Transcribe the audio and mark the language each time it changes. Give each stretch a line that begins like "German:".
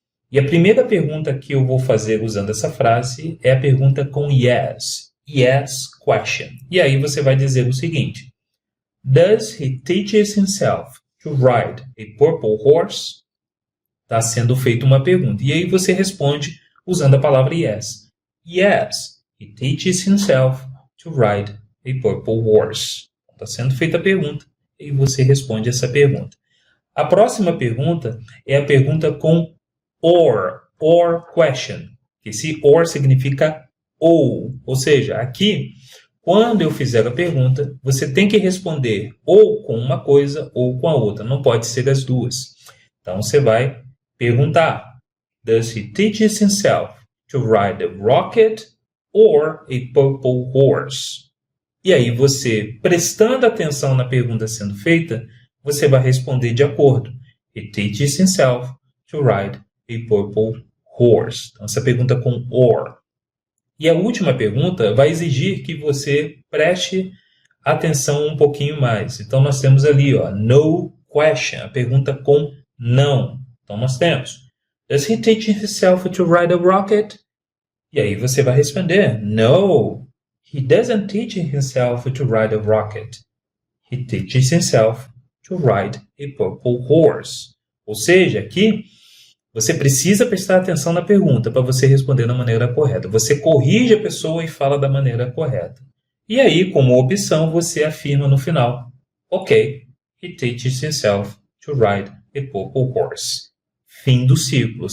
Portuguese: E a primeira pergunta que eu vou fazer usando essa frase é a pergunta com yes.
English: Yes question.
Portuguese: E aí você vai dizer o seguinte:
English: Does he teaches himself to ride a purple horse?
Portuguese: Está sendo feita uma pergunta. E aí você responde usando a palavra yes.
English: Yes, he teaches himself to ride a purple horse.
Portuguese: Está sendo feita a pergunta e você responde essa pergunta. A próxima pergunta é a pergunta com or question. Esse or significa ou seja, aqui, quando eu fizer a pergunta, você tem que responder ou com uma coisa ou com a outra. Não pode ser as duas. Então, você vai perguntar:
English: Does he teach himself to ride a rocket or a purple horse?
Portuguese: E aí, você, prestando atenção na pergunta sendo feita, você vai responder de acordo.
English: He teaches himself to ride a purple horse.
Portuguese: Então, essa pergunta com or. E a última pergunta vai exigir que você preste atenção um pouquinho mais. Então, nós temos ali, ó, no question, a pergunta com não. Então, nós temos:
English: Does he teach himself to ride a rocket?
Portuguese: E aí você vai responder:
English: No, he doesn't teach himself to ride a rocket. He teaches himself to ride a purple horse.
Portuguese: Ou seja, aqui você precisa prestar atenção na pergunta para você responder da maneira correta. Você corrige a pessoa e fala da maneira correta. E aí, como opção, você afirma no final:
English: Ok, he teaches himself to ride a purple horse.
Portuguese: Fim do ciclo.